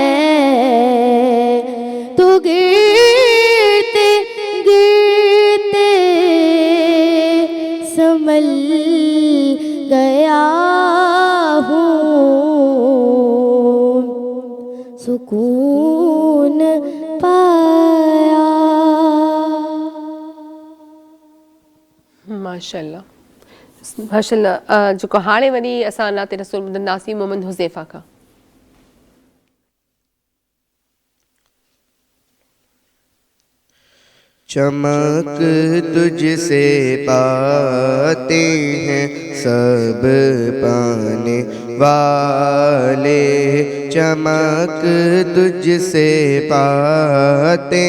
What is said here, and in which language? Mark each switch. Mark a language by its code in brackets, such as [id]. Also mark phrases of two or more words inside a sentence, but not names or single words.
[ur] تو گرتے گرتے سنبھل گیا ہوں سکون پایا [sd] माशाल्लाह माशाल्लाह जेको हाणे वरी असां नाते रसूल ॿुधंदासीं मोहम्मद हुज़ैफ़ा खां. [ur] چمک تجھ سے پاتے ہیں سب پانے والے، چمک تجھ سے پاتے